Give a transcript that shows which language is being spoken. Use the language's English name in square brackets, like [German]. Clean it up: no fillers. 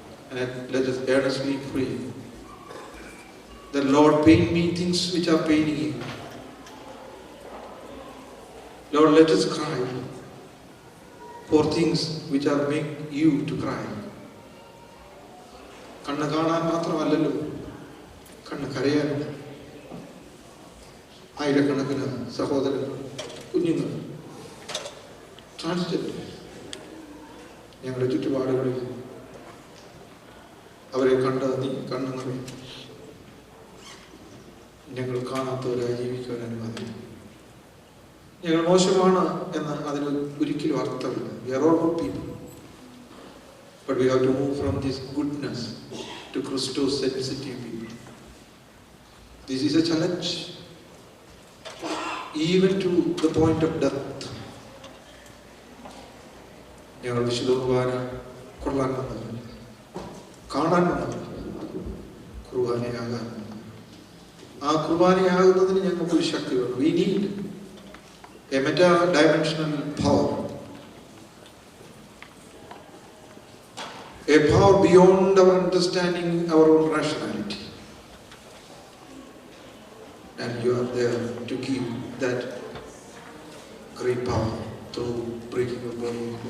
[English] And let us earnestly pray that Lord, pain me things which are paining you. Lord, let us cry for things which are make you to cry. [Malayalam] കണ്ണ് കാണാൻ മാത്രമല്ലല്ലോ, കണ്ണ് കരയാനുണ്ട്. ആയിരക്കണക്കിന് സഹോദരങ്ങൾ, കുഞ്ഞുങ്ങൾ, transgender ഞങ്ങളുടെ ചുറ്റുപാടുകളിൽ അവരെ കണ്ണ് നിറയും. ഞങ്ങൾ കാണാത്തവരായി ജീവിക്കാൻ അനുവാദം. ഞങ്ങൾ മോശമാണ് എന്ന് അതിന് ഒരിക്കലും അർത്ഥമില്ല. [English] We are all good people, but we have to move from this goodness to Christos sensitive people. This is a challenge, even to the point of death. [Malayalam] ഞങ്ങൾ വിശുദ്ധ കുർബാന കൊള്ളാൻ വന്നവർ, കാണാൻ വന്നവർ, കുർബാനയാകാൻ. ആ കുർബാനയാകുന്നതിന് ഞങ്ങൾക്കൊരു ശക്തി വേണം. [English] We need a meta-dimensional power, a power beyond our understanding, our own rationality. And you are there to give that great power through breaking your body.